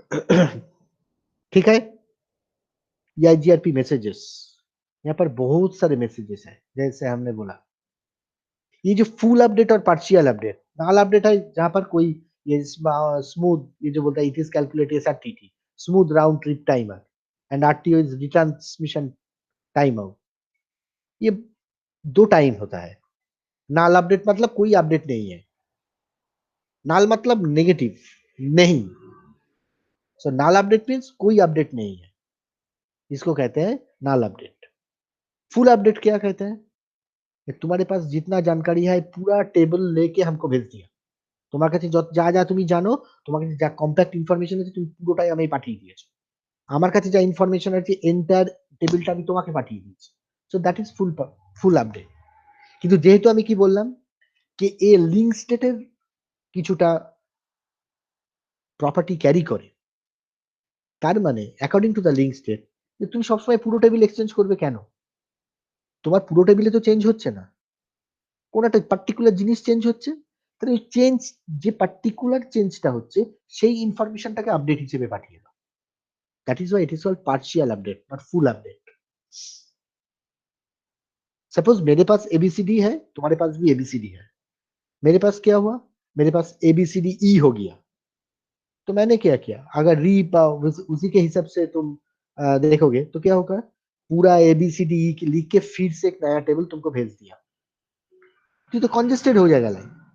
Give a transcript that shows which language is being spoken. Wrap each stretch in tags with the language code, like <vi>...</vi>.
<hi>ठीक है. EIGRP messages, यहाँ पर बहुत सारे मैसेजेस है, जैसे हमने बोला ये जो फुल अपडेट और पार्शियल अपडेट, नाल अपडेट है जहां पर कोई ये स्मूथ, ये जो बोलता है</hi> <en>It is calculate SRTT, smooth round trip timer, and RTO is retransmission time out.</en> <hi>ये दो टाइम होता है. नाल अपडेट मतलब कोई अपडेट नहीं है, नाल मतलब नेगेटिव नहीं. सो नाल अपडेट मीन्स कोई अपडेट नहीं है, इसको कहते हैं नाल अपडेट. फुल अपडेट क्या कहते हैं, तुम्हारे पास जितना जानकारी है पूरा টেবল लेके हमको भेज दिया,</hi> <bn>তোমার কাছে যা যা তুমি জানো, তোমার কাছে যা কম্প্যাক্ট ইনফরমেশন আছে তুমি পুরোটাই আমি পাঠিয়ে দিয়েছো, আমার কাছে যা ইনফরমেশন আছে এন্টার টেবিলটা আমি তোমাকে পাঠিয়ে দিয়েছি.</bn> <en>So that is full update.</en> <bn>কিন্তু যেহেতু আমি কি বললাম যে এ লিঙ্ক স্টেটের কিছুটা প্রপার্টি ক্যারি করে, তার মানে</bn> <en>according to the link state</en> <bn>তুমি সবসময় পুরো টেবিল এক্সচেঞ্জ করবে কেন, তোমার পুরো টেবিলে তো চেঞ্জ হচ্ছে না, কোন একটা পার্টিকুলার জিনিস চেঞ্জ হচ্ছে, তাহলে ওই চেঞ্জ, যে পার্টিকুলার চেঞ্জটা হচ্ছে সেই ইনফরমেশনটাকে আপডেট হিসেবে পাঠিয়ে দাও।</bn> <en>That is why it is called partial update, not full update.</en> <hi>Suppose मेरे पास एबीसीडी है, तुम्हारे पास भी एबीसीडी है, मेरे पास क्या हुआ, मेरे पास एबीसीडी ई हो गया, तो मैंने क्या किया, अगर री उसी के हिसाब से तुम देखोगे तो क्या होगा, पूरा एबीसीडी लिख के फिर से एक नया टेबल तुमको भेज दिया, तो कॉन्जेस्टेड हो जाएगा लाइन।</hi>